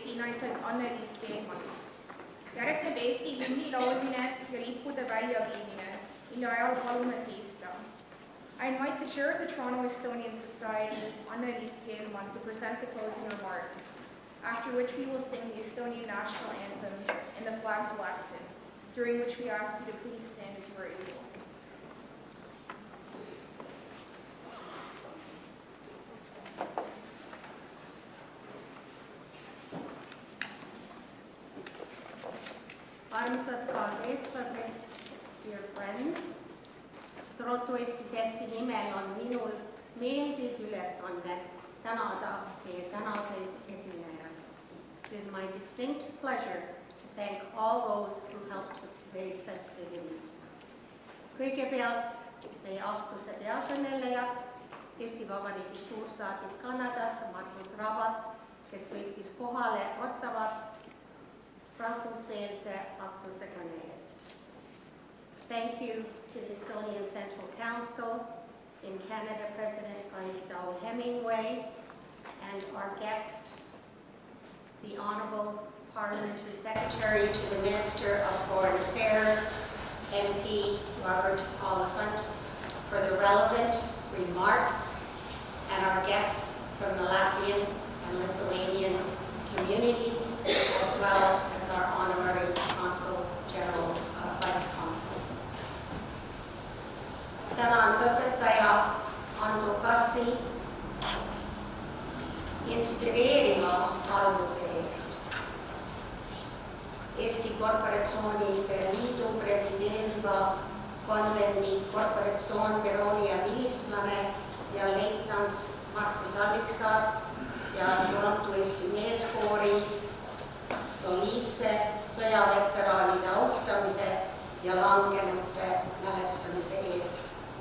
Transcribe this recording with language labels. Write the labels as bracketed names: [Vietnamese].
[Estonian] Järgneb Eesti hümni laulmine ja lippude väljaviimine, mille ajal palume seista. [English] I invite the chair of the Toronto Estonian Society, Anneliis Keelmann, to present the closing remarks, after which we will sing the Estonian national anthem and the flags will exit, during which we ask you to please stand if you are able. [Estonian] Armsad kaaseestlased, [English] dear friends, [Estonian] Toronto Eesti Seltsi nimel on minul meeldiv ülesanne tänada teie tänaseid esinejaid. [English] It is my distinct pleasure to thank all those who helped with today's festivities. [Estonian] Kõigepealt meie aktuse peakõnelejad, Eesti Vabariigi suursaadik Kanadas, Margus Rabat, kes sõitis kohale Ottawast rahvusveelse aktuse kõne eest. [English] Thank you to the Estonian Central Council, in Canada President Kairi Hemingway, and our guest, the Honourable Parliamentary Secretary to the Minister of Foreign Affairs, MP Robert Oliphant, for the relevant remarks, and our guests from the Latvian and Lithuanian communities, as well as our Honorary Consul General, Vice Consul. [Estonian] Tänan õpetaja Ando Kassi inspireeriva alguse eest. Eesti Korporatsioonide Liidu presideeriva konvendi korporatsioonbüroo ja vilistlane ja leitnant Markus Alliksaart ja Toronto Eesti meeskoori soliidse sõjaveteraanide austamise ja langenute mälestamise eest.